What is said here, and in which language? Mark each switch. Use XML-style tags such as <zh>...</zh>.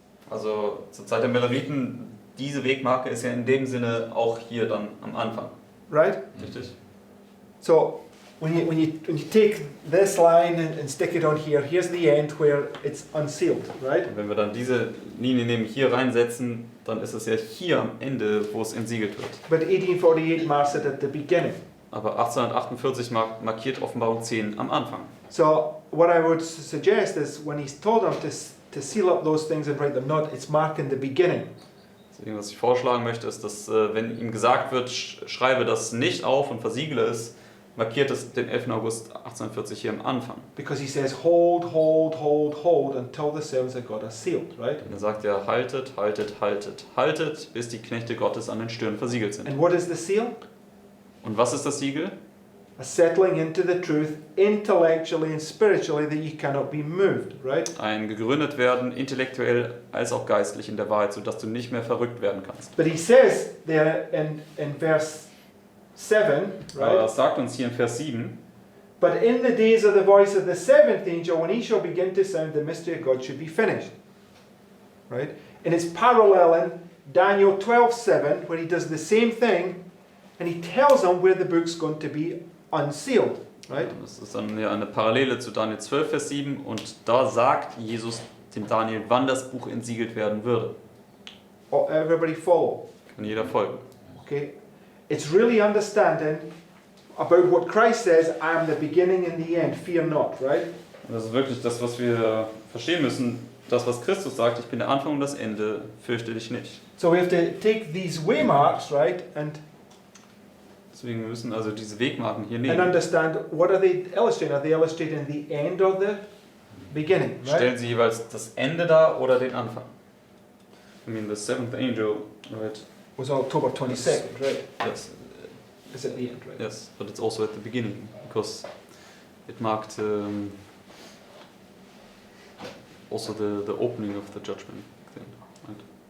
<de>Also zur Zeit der Milleriten, diese Wegmarke ist ja in dem Sinne auch hier dann am Anfang.</de> <en>Right?</en> <de>Richtig?</de> <en>So when you take this line and stick it on here, here's the end where it's unsealed, right?</en> <de>Und wenn wir dann diese Linie nehmen, hier reinsetzen, dann ist es ja hier am Ende, wo es entsiegelt wird.</de> <en>But 1848 marks it at the beginning.</en> <de>Aber 1848 markiert Offenbarung 10 am Anfang.</de> <en>So what I would suggest is when he's told them to seal up those things and write them not, it's marked in the beginning.</en> <de>Deswegen, was ich vorschlagen möchte, ist, dass wenn ihm gesagt wird, schreibe das nicht auf und versiegle es, markiert es den 11. August 1840 hier am Anfang.</de> <en>Because he says, hold, hold, hold, hold until the servants of God are sealed, right?</en> <de>Und er sagt ja, haltet, haltet, haltet, haltet, bis die Knechte Gottes an den Stirn versiegelt sind.</de> <en>And what is the seal?</en> <de>Und was ist das Siegel?</de> <en>A settling into the truth intellectually and spiritually that you cannot be moved, right?</en> <de>Ein gegründet werden, intellektuell als auch geistlich in der Wahrheit, sodass du nicht mehr verrückt werden kannst.</de> <en>But he says there in verse 7,</en> <de>Aber</de> <en>right?</en> <de>das sagt uns hier in Vers 7,</de> <en>But in the days of the voice of the seventh angel, when he shall begin to sound, the mystery of God should be finished. Right? And it's paralleling Daniel 12:7, where he does the same thing, and he tells them where the book's going to be unsealed. Right?</en> <de>das ist dann ja eine Parallele zu Daniel 12, Vers 7, und da sagt Jesus dem Daniel, wann das Buch entsiegelt werden würde.</de> <en>Oh, everybody follow.</en> <de>Kann jeder folgen.</de> <en>Okay? It's really understanding about what Christ says, I am the beginning and the end, fear not, right?</en> <de>Und das ist wirklich das, was wir verstehen müssen. Das, was Christus sagt, ich bin der Anfang und das Ende, fürchte dich nicht.</de> <en>So we have to take these waymarks, right, and</en> <de>Deswegen müssen wir also diese Wegmarken hier</de> <en>and</en> <de>nehmen.</de> <en>understand what are they illustrating? Are they illustrating the end or the beginning, right?</en> <de>Stellen sie jeweils das Ende dar oder den Anfang.</de> <en>I mean, the seventh angel, right? Was October 22nd, right? Yes, Is at the end, right? yes, but it's also at the beginning, because it marked also the opening of the judgment thing, right?</en>